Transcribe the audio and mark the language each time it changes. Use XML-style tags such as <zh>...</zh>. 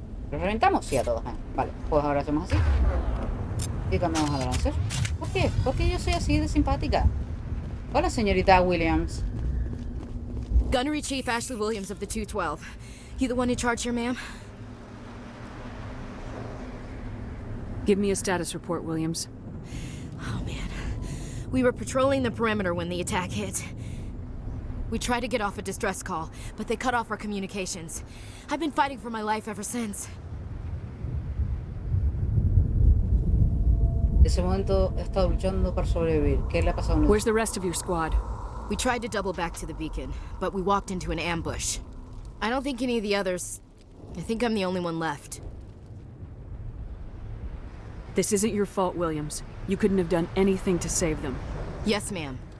<es>¿Los reventamos? Sí, a todos. Vale, pues ahora hacemos así. Y cambiamos a lancer. ¿Por qué? Porque yo soy así de simpática. Hola, señorita Williams.</es> <en>Gunnery Chief Ashley Williams of the 212. You the one who charged here, ma'am? Give me a status report, Williams. Oh, man. We were patrolling the perimeter when the attack hit. We tried to get off a distress call, but they cut off our communications. I've been fighting for my life ever since.</en> <es>Ese momento he estado luchando para sobrevivir. ¿Qué le ha pasado a nosotros?</es> <en>Where's the rest of your squad? We tried to double back to the beacon, but we walked into an ambush. I don't think any of the others... I think I'm the only one left. This isn't your fault, Williams. You couldn't have done anything to save them. Yes, ma'am.</en>